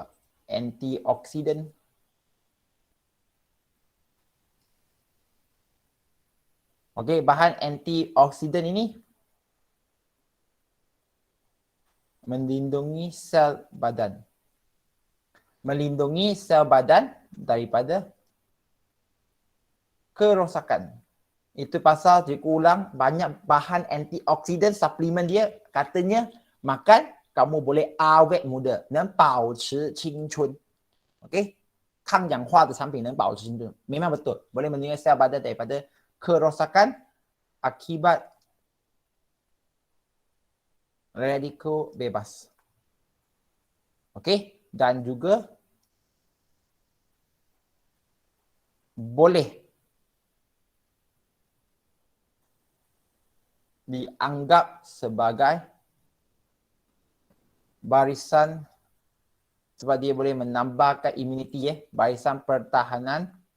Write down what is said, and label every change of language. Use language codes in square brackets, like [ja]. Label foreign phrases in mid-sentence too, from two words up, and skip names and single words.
[ms] Antioksidan bahan antioksidan ini melindungi sel badan. Melindungi sel badan daripada kerosakan. Itu pasal cikgu ulang, banyak bahan antioksidan suplemen dia katanya makan kamu boleh awet muda, [zh] 能保持青春. [ms] Okey. [zh] 抗氧化的产品能保持青春. [ms] Memang betul. Boleh melindungi sel badan daripada kerosakan akibat radikal bebas. Okey. Dan juga boleh dianggap sebagai barisan sebab dia boleh menambahkan imuniti barisan pertahanan